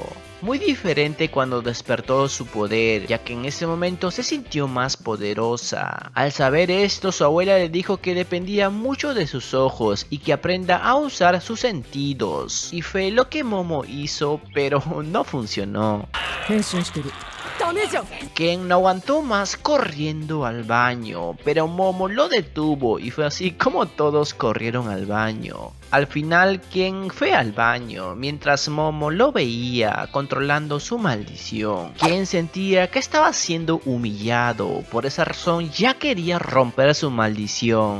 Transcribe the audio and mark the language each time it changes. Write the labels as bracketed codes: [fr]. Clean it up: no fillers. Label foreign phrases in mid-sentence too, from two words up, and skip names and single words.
[es] Muy diferente cuando despertó su poder, ya que en ese momento se sintió más poderosa. Al saber esto, su abuela le dijo que dependía mucho de sus ojos y que aprenda a usar sus sentidos. Y fue lo que Momo hizo, pero no funcionó. [ja] 変身してるダメじゃん [es] Ken no aguantó más corriendo al baño, pero Momo lo detuvo y fue así como todos corrieron al baño. Al final, Ken fue al baño, mientras Momo lo veía controlando su maldición. Ken sentía que estaba siendo humillado, por esa razón ya quería romper su maldición.